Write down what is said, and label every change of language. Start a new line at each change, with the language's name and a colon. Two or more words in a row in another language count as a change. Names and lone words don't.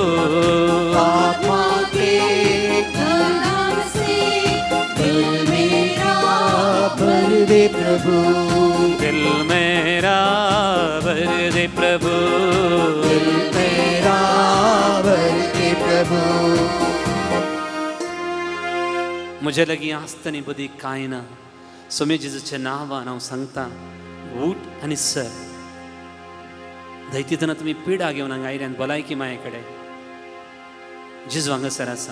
Hindi: आत्मा के वरदान से दिल मेरा भर दे प्रभु. दिल मेरा भर दे प्रभु. दिल मेरा भर दे प्रभु.
Konkani: म्हजे लागीं आसतनी बदी कांय ना. सोमे जेजूच्या नांवान हांव सांगता, उठ आनी सर. दैतीतना तुमी पिडा घेवन हांगा आयल्यान भलायकी माये कडेन. जेजू हांगासर आसा.